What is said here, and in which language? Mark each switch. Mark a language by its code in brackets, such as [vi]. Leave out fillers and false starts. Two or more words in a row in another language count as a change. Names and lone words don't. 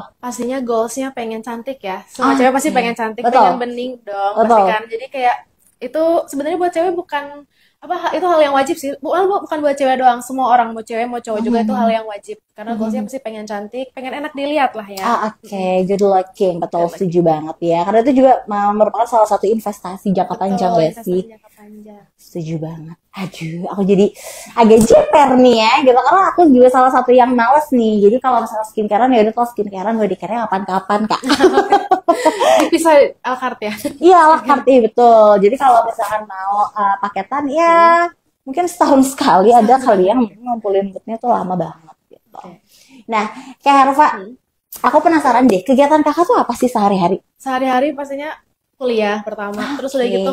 [id] Pastinya goalsnya pengen cantik ya. Semua cewek pasti pengen cantik, Betul. pengen bening dong, pasti kan. Jadi kayak itu sebenarnya buat cewek bukan itu hal yang wajib sih. Bukan buat cewek doang, semua orang mau cewek mau cowok juga itu hal yang wajib. Karena goalsnya pasti pengen cantik, pengen enak dilihat lah ya. [en] Good looking, [id] betul, setuju banget ya. Karena itu juga merupakan salah satu investasi jangka panjang ya sih. Setuju banget. Aduh, aku jadi agak jeper nih ya, gitu. Karena aku juga salah satu yang males nih. Jadi kalau misalnya skincarean ya udah, kalau skincarean [en] body care-nya [id] kapan-kapan Kak. Bisa [fr] à la carte [id] ya? [fr] Iya, à la carte, [id] betul. Jadi kalau misalkan mau paketan ya mungkin setahun sekali ada kali yang ngumpulin moodnya tuh lama banget gitu. Nah, Kak Herva, aku penasaran deh, kegiatan Kakak tuh apa sih sehari-hari? Sehari-hari pastinya kuliah pertama, terus udah gitu